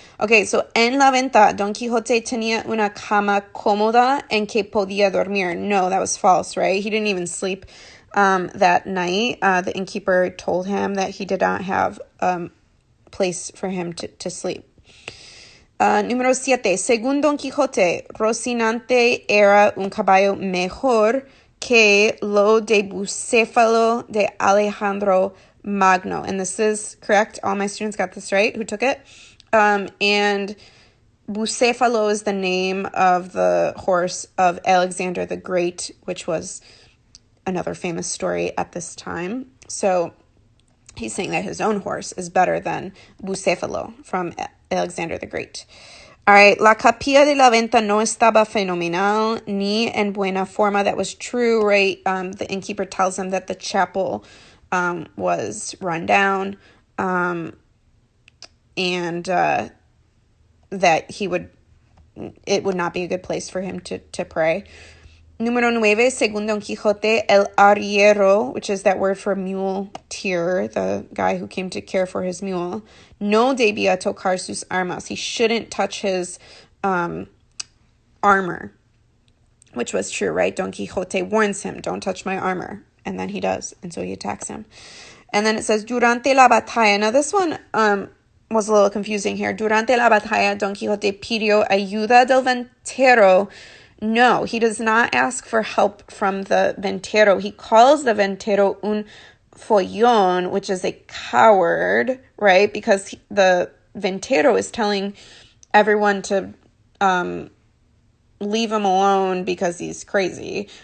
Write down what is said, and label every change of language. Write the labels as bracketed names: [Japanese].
[Spanish] Okay, so en la venta, Don Quixote tenía una cama cómoda en que podía dormir. [English] No, that was false, right? He didn't even sleep that night. The innkeeper told him that he did not have a place for him to sleep. Número 7. [Spanish] Según Don Quijote, Rocinante era un caballo mejor que lo de Bucéfalo de Alejandro Magno. [English] And this is correct. All my students got this right who took it. And Bucéfalo is the name of the horse of Alexander the Great, which was another famous story at this time. So he's saying that his own horse is better than Bucéfalo from Alexander the Great. [Spanish] All right, la capilla de la venta no estaba fenomenal ni en buena forma. [English] That was true, right? The innkeeper tells him that the chapel was run down and that he would it would not be a good place for him to pray. [Spanish] Número 9, según Don Quixote, el arriero, [English] which is that word for muleteer, the guy who came to care for his mule, [Spanish] no debía tocar sus armas. [English] He shouldn't touch his armor, which was true, right? Don Quixote warns him, don't touch my armor. And then he does, and so he attacks him. And then it says, [Spanish] durante la batalla. [English] Now this one was a little confusing here. [Spanish] Durante la batalla, Don Quixote pidió ayuda del ventero. [English] No, he does not ask for help from the ventero. He calls the ventero un follón, which is a coward, right? Because the ventero is telling everyone to leave him alone because he's crazy.